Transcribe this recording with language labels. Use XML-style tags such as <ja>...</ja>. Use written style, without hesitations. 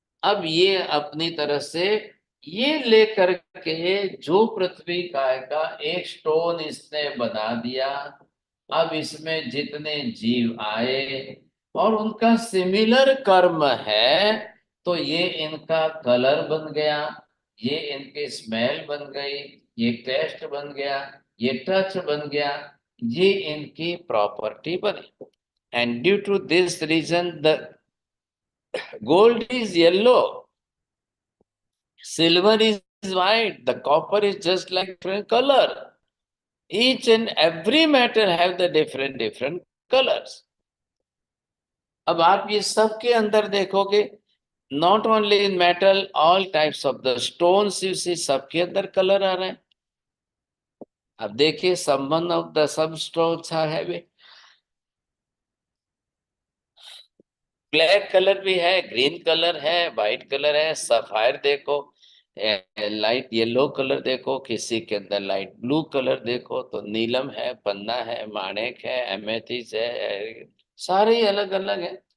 <hi>अब ये अपनी तरह से ये लेकर के जो पृथ्वी काय का एक स्टोन इसने बना दिया, अब इसमें जितने जीव आए और उनका सिमिलर कर्म है, तो ये इनका कलर बन गया, ये इनके स्मेल बन गई, ये टेस्ट बन गया, ये टच बन गया, ये इनकी प्रॉपर्टी बनी।</hi> <en>And due to this reason the gold is yellow, silver is white, the copper is just like different color. Each and every metal have the different colors.</en> <hi>अब आप ये सब के अंदर देखोगे,</hi> <en>not only in metal, all types of the stones you see,</en> <hi>सबके अंदर colour आ रहे हैं। अब देखिए संबंध ऑफ द सब स्टोन्स है, ब्लैक कलर भी है, ग्रीन कलर है, वाइट कलर है, सफायर देखो, लाइट येलो कलर देखो, किसी के अंदर लाइट ब्लू कलर देखो, तो नीलम है, पन्ना है, माणिक है, एमेथिस है, सारे ही अलग अलग है।</hi>